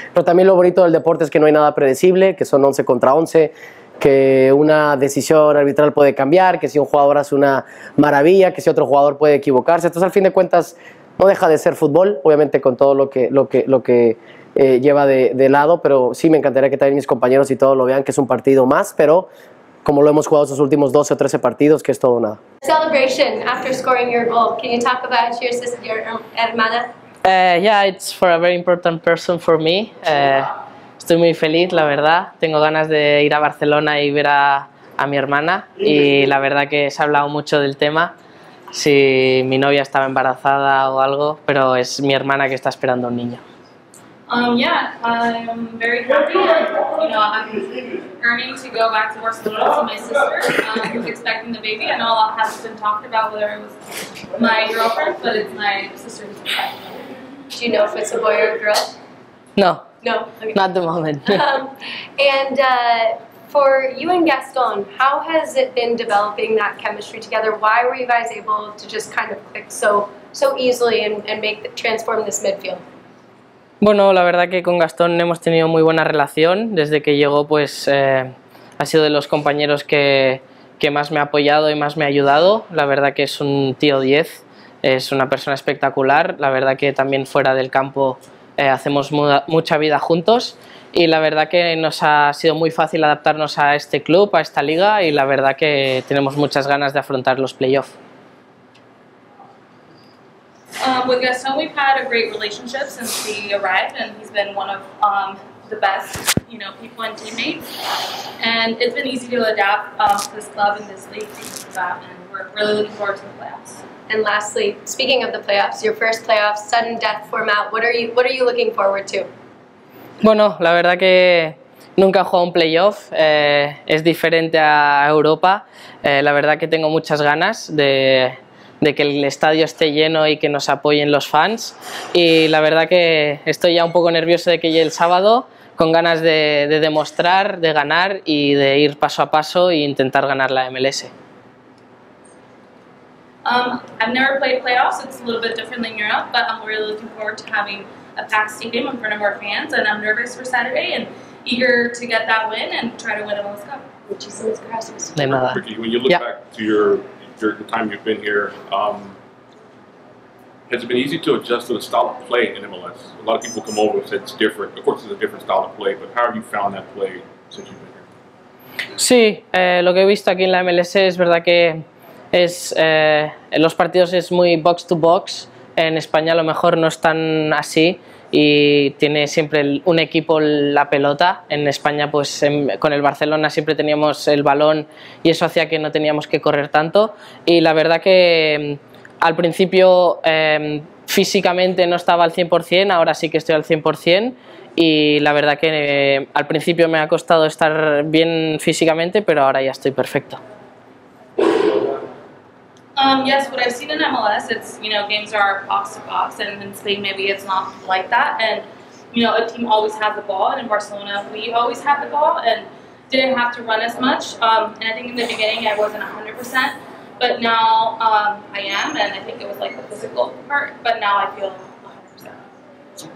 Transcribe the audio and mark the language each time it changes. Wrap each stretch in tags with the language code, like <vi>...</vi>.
<es>Pero también lo bonito del deporte es que no hay nada predecible, que son 11 contra 11, que una decisión arbitral puede cambiar, que si un jugador hace una maravilla, que si otro jugador puede equivocarse. Entonces, al fin de cuentas, no deja de ser fútbol, obviamente con todo lo que lleva de lado, pero sí me encantaría que también mis compañeros y todos lo vean, que es un partido más, pero como lo hemos jugado estos últimos 12 o 13 partidos, que es todo o nada.</es> <en>Celebration after scoring your goal. Can you talk about your sister, your hermana? Yeah, it's for a very important person for me.</en> <es>Estoy muy feliz, la verdad. Tengo ganas de ir a Barcelona y ver a mi hermana, y la verdad que se ha hablado mucho del tema, si mi novia estaba embarazada o algo, pero es mi hermana que está esperando un niño.</es> <en>Yeah, I'm very happy. I'm earning to go back to Barcelona to my sister, who's expecting the baby. I know a lot has been talked about whether it was my girlfriend, but it's my sister who's expecting. Do you know if it's a boy or a girl? No. No? Okay. Not at the moment. And for you and Gaston, how has it been developing that chemistry together? Why were you guys able to just kind of click so easily and transform this midfield?</en> <es>Bueno, la verdad que con Gastón hemos tenido muy buena relación. Desde que llegó, pues ha sido de los compañeros que más me ha apoyado y más me ha ayudado. La verdad que es un tío 10, es una persona espectacular. La verdad que también fuera del campo hacemos mucha vida juntos, y la verdad que nos ha sido muy fácil adaptarnos a este club, a esta liga, y la verdad que tenemos muchas ganas de afrontar los playoffs.</es> <en>With Gaston, we've had a great relationship since he arrived, and he's been one of the best, people and teammates. And it's been easy to adapt to this club and this league because of that, and we're really looking forward to the playoffs. And lastly, speaking of the playoffs, your first playoffs, sudden death format, what are you looking forward to?</en> <es>Bueno, la verdad que nunca he jugado un playoff, es diferente a Europa. La verdad que tengo muchas ganas de que el estadio esté lleno y que nos apoyen los fans. Y la verdad que estoy ya un poco nervioso de que llegue el sábado, con ganas de demostrar, de ganar y de ir paso a paso e intentar ganar la MLS.</es> <en>I've never played playoffs. It's a little bit different than Europe, but I'm really looking forward to having a packed stadium in front of our fans, and I'm nervous for Saturday and eager to get that win and try to win MLS Cup.</en> <es>Muchísimas gracias. De nada.</es> <en>Riqui, when you look back to the time you've been here, has it been easy to adjust to the style of play in MLS? A lot of people come over and say it's different. Of course, it's a different style of play, but how have you found that play since you've been here?</en> <es>Sí, lo que he visto aquí en la MLS es verdad que en los partidos es muy box to box. En España a lo mejor no es tan así y tiene siempre un equipo la pelota. En España pues con el Barcelona siempre teníamos el balón y eso hacía que no teníamos que correr tanto, y la verdad que al principio físicamente no estaba al 100%, ahora sí que estoy al 100%, y la verdad que al principio me ha costado estar bien físicamente, pero ahora ya estoy perfecto.</es> <en>Yes, what I've seen in MLS, it's, games are box to box, and in Spain maybe it's not like that, and, a team always has the ball, and in Barcelona we always have the ball, and didn't have to run as much, and I think in the beginning I wasn't 100%, but now I am, and I think it was like the physical part, but now I feel 100%.</en>